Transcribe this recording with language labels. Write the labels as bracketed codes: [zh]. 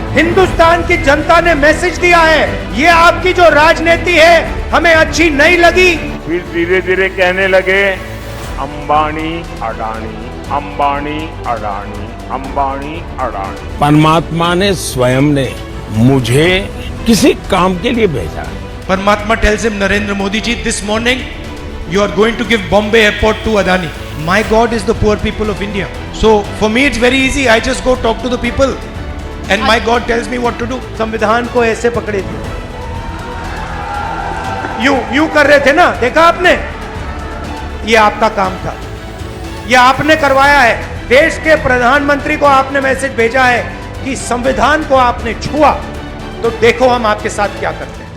[hi] हिंदुस्तान की जनता ने मैसेज दिया है, ये आपकी जो राजनीति है हमें अच्छी नहीं लगी। फिर धीरे धीरे कहने लगे अंबानी अडानी, अंबानी अडानी, अंबानी अडानी। परमात्मा ने स्वयं ने मुझे किसी काम के लिए भेजा। [en] परमात्मा tells him, Narendra Modi ji, this morning you are going to give Bombay airport to Adani. My God is the poor people of India. So for me it's very easy. I just go talk to the people and my God tells me what to do. [hi] संविधान को ऐसे पकड़े थे, यूं कर रहे थे ना, देखा आपने? ये आपका काम था, ये आपने करवाया है। देश के प्रधानमंत्री को आपने मैसेज भेजा है कि संविधान को आपने छुआ तो देखो हम आपके साथ क्या करते हैं।